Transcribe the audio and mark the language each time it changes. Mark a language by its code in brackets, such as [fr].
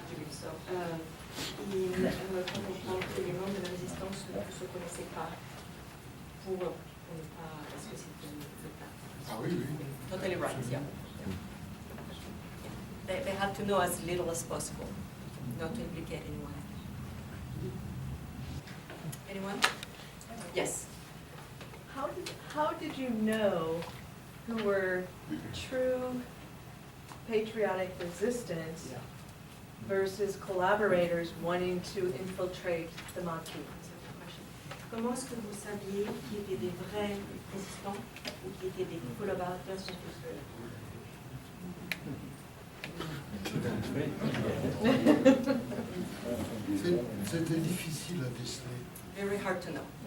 [fr] So, il faut comprendre que les membres de la résistance ne se connaissaient pas pour ne pas, parce que c'était le cas. Ah oui, oui. [en] Totally right, yeah. They had to know as little as possible, not to implicate anyone. Anyone? Yes. How did you know who were true patriotic resistance versus collaborators wanting to infiltrate the Maquis? [fr] Comment est-ce que vous saviez qui étaient des vrais résistants ou qui étaient des collaborateurs scientifiques? C'était difficile à déceler. [en] Very hard to know.